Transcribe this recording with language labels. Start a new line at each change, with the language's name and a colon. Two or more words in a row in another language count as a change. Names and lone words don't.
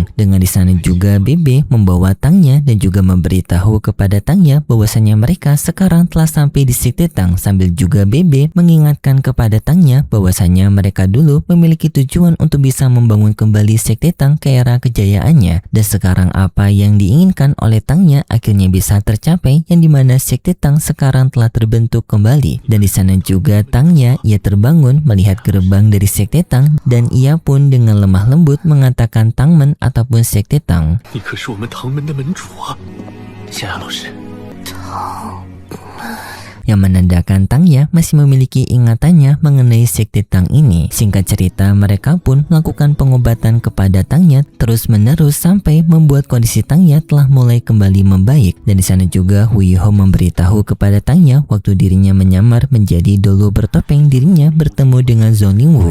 Indonesian: Dengan di sana juga Bebe membawa Tangnya dan juga memberitahu kepada Tangnya bahwasanya mereka sekarang telah sampai di Sekte Tang, sambil juga Bebe mengingatkan kepada Tangnya bahwasanya mereka dulu memiliki tujuan untuk bisa membangun kembali Sekte Tang ke era kejayaannya, dan sekarang apa yang diinginkan oleh Tangnya akhirnya bisa tercapai, yang dimana Sekte Tang sekarang telah terbentuk kembali. Dan di sana juga Tangnya ia terbangun melihat gerbang dari Sekte Tang, dan ia pun dengan lemah lembut mengatakan Tangmen ataupun Sekte Tang.
Chinese: 你可是我们唐门的门主啊，夏亚老师。
Indonesian: yang menandakan Tangnya masih memiliki ingatannya mengenai Sekte Tang ini. Singkat cerita, mereka pun melakukan pengobatan kepada Tangnya terus-menerus sampai membuat kondisi Tangnya telah mulai kembali membaik. Dan di sana juga Huiho memberitahu kepada Tangnya waktu dirinya menyamar menjadi dulu bertopeng dirinya bertemu dengan Zhong Liwu.